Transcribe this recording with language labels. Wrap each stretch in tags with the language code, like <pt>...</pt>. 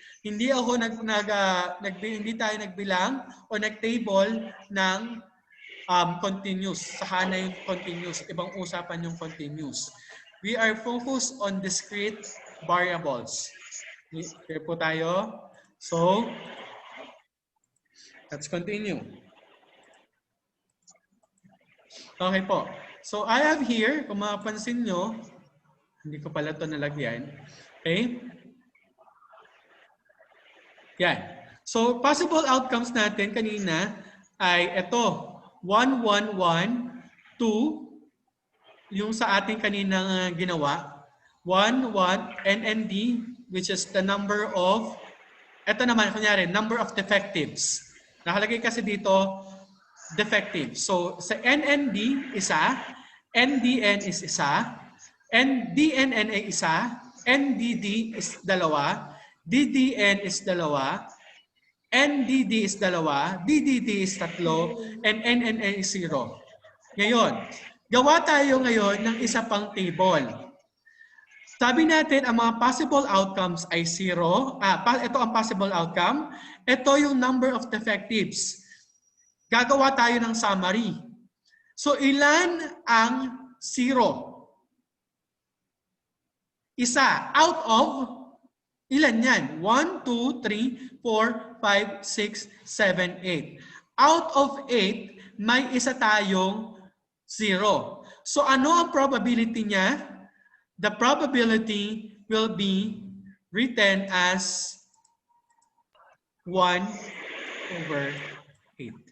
<tl>Hindi ako hindi tayo nagbilang o nag-table ng continuous. Saka na yung continuous. Ibang usapan yung continuous.</tl> <en>We are focused on discrete variables.</en> <tl>Clear po tayo?</tl> <en>So, let's continue.</en> <tl>Okay po.</tl> <en>So, I have here,</en> <tl>kung mapapansin nyo, hindi ko pala ito nalagyan. Okay? Yan. So, possible outcomes natin kanina ay ito. 1, 1, 1, 2, yung sa ating kaninang ginawa.</tl> <en>1, 1, NND, which is the number of,</en> <tl>ito naman, kunyari,</tl> <en>number of defectives.</en> <tl>Nakalagay kasi dito, defective. So, sa NND, isa, NDN is isa, NDNN ay isa, NDD is dalawa, DDN is dalawa, NDD is dalawa, DDD is tatlo, and NNN is 0. Ngayon, gawa tayo ngayon ng isa pang table. Sabi natin, ang mga possible outcomes ay 0. Ito ang possible outcome. Ito yung number of defectives. Gagawa tayo ng summary. So, ilan ang 0? Isa. Out of, ilan yan? 1, 2, 3, 4, 5, 6, 7, 8. Out of 8, may isa tayong 0. So, ano ang probability niya?</tl> <en>The probability will be written as 1 over 8.</en>